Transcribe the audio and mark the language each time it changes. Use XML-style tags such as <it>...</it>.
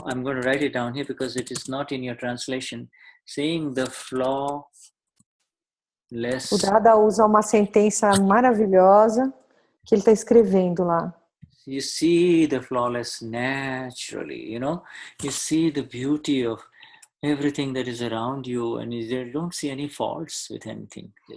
<en>I'm going to write it down here because it is not in your translation. Seeing the flawless.</en> <pt>O Dada usa uma sentença maravilhosa que ele está escrevendo lá.</pt> <en>You see the flawless naturally, you see the beauty of everything that is around you, and you don't see any faults with anything.</en>